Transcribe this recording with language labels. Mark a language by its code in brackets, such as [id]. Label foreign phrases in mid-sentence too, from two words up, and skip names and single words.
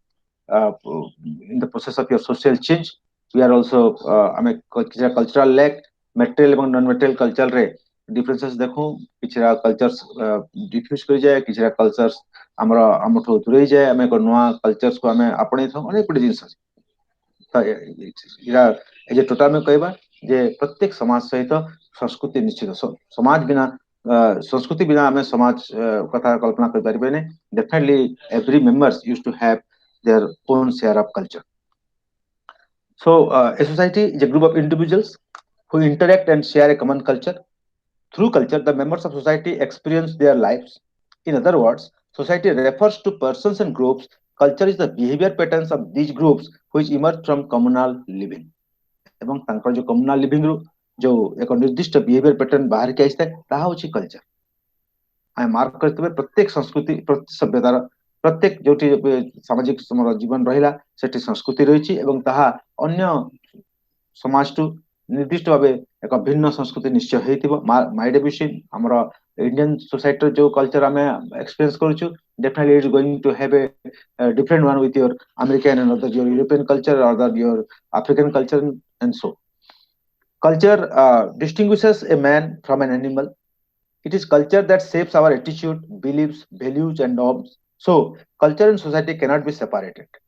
[en] in the process of your social change we are also [or] ଆମେ କିଛିଟା [en] cultural lack material ଏବଂ non material culture [or] ରେ differences ଦେଖୁ କିଛିଟା [en] cultures diffuse [or] କରିଯାଏ କିଛିଟା cultures ଆମର ଆମଠୁ ଦୂରେଇ ଯାଏ ଆମେ ଏକ ନୂଆ cultures କୁ ଆମେ ଆପଣେଇ ଥାଉ ଅନେକ ଗୁଡ଼ିଏ ଜିନିଷ ଅଛି ତ ଏଇଟା ଏ ଯେ ଟୋଟାଲ ଆମେ କହିବା ଯେ ପ୍ରତ୍ୟେକ ସମାଜ ସହିତ ସଂସ୍କୃତି ନିଶ୍ଚିତ ସମାଜ ବିନା ସଂସ୍କୃତି ବିନା ଆମେ ସମାଜ କଥା କଳ୍ପନା କରିପାରିବେନି [en] definitely every members used to have their own share of culture so a society is a group of individuals who interact and share a common culture through culture the members of society experience their lives in other words society refers to persons and groups culture is the behavior patterns of these groups which emerge from communal living [or] ଏବଂ ତାଙ୍କର ଯୋଉ [en] communal living [or] ରୁ ଯୋଉ ଏକ ନିର୍ଦ୍ଦିଷ୍ଟ [en] behavior pattern [or] ବାହାରିକି ଆସିଥାଏ ତାହା ହଉଛି କଲଚର ଆମେ ମାର୍କ କରିଥିବେ ପ୍ରତ୍ୟେକ ସଂସ୍କୃତି ପ୍ରତି ସଭ୍ୟତାର ପ୍ରତ୍ୟେକ ଯୋଉଠି ସାମାଜିକ ଆମର ଜୀବନ ରହିଲା ସେଠି ସଂସ୍କୃତି ରହିଛି ଏବଂ ତାହା ଅନ୍ୟ ସମାଜଠୁ ନିର୍ଦ୍ଦିଷ୍ଟ ଭାବେ ଏକ ଭିନ୍ନ ସଂସ୍କୃତି ନିଶ୍ଚୟ ହେଇଥିବ [en] might be [or] ସିନ୍ ଆମର ଇଣ୍ଡିଆନ ସୋସାଇଟିର ଯୋଉ କଲଚର ଆମେ ଏକ୍ସପିରିଏନ୍ସ କରୁଛୁ [en] definitely it's going to have a different one with your American and other your European culture or other your African culture and so culture distinguishes a man from an animal it is culture that shapes our attitude beliefs values and norms so culture and society cannot be separated